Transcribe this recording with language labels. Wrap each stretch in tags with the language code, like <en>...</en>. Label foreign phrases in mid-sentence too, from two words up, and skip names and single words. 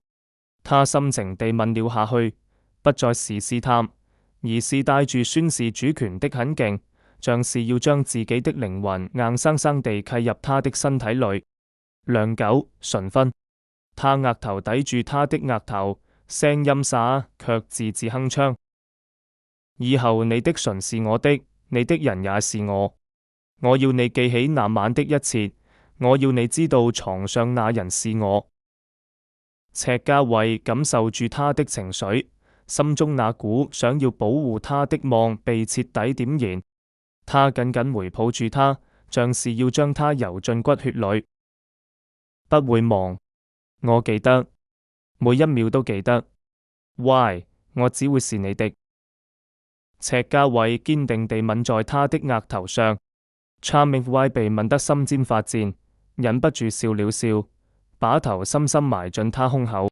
<zh>他深情地吻了下去，不再是試探，而是帶住宣示主權的狠勁，像是要將自己的靈魂硬生生地契入他的身體裏。良久，唇分，他額頭抵住他的額頭，聲音沙卻字字鏗鏘：以後你的唇是我的，你的人也是我。我要你記起那晚的一切，我要你知道床上那人是我。赤家衛感受住他的情緒，心中那股想要保護他的夢被徹底點燃。他緊緊回抱住他，像是要將他揉進骨血裏。不會忘，我記得，每一秒都記得。Why， 我只會是你的。赤家衛堅定地吻在他的額頭上，查明懷被吻得心尖發顫，忍不住笑了笑，把頭深深埋進他胸口。</zh>